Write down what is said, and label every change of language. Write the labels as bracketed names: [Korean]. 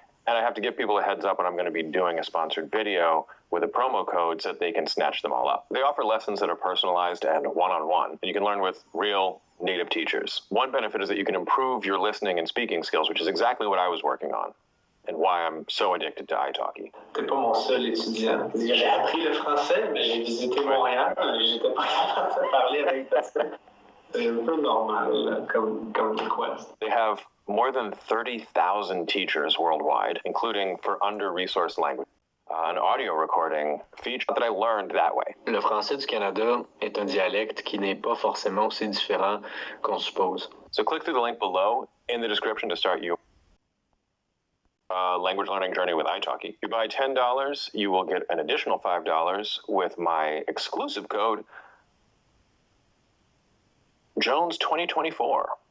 [English] And I have to give people a heads up when I'm going to be doing a sponsored video with a promo code so that they can snatch them all up. They offer lessons that are personalized and one-on-one, and you can learn with real native teachers. One benefit is that you can improve your listening and speaking skills, which is exactly what I was working on, and why I'm so addicted to italki. [French] T'es pas mon seul étudiant. J'ai appris le français, mais j'ai visité Montréal et j'étais pas capable de parler avec personne. C'est un peu normal comme request. [English] They have more than 30,000 teachers worldwide, including for under-resourced language. An audio recording feature that I learned that way. [French] Le français du Canada est un dialecte qui n'est pas forcément aussi différent qu'on suppose. [English] So click through the link below in the description to start your language learning journey with italki. If you buy $10, you will get an additional $5 with my exclusive code Jones 2024.